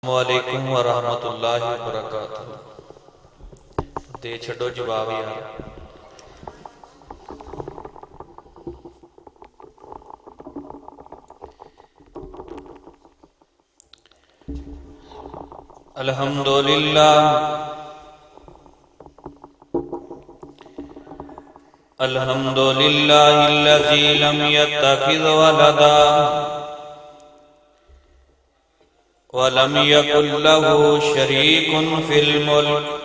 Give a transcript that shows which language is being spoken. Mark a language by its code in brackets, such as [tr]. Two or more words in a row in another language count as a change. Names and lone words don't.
[ar] وعليكم ورحمة الله وبركاته. [pa] दे छड़ो जवाब यार। [ar] الحمد لله الحمد لله الذي لم يتخذ ولدا ولم يكن له شريك في الملك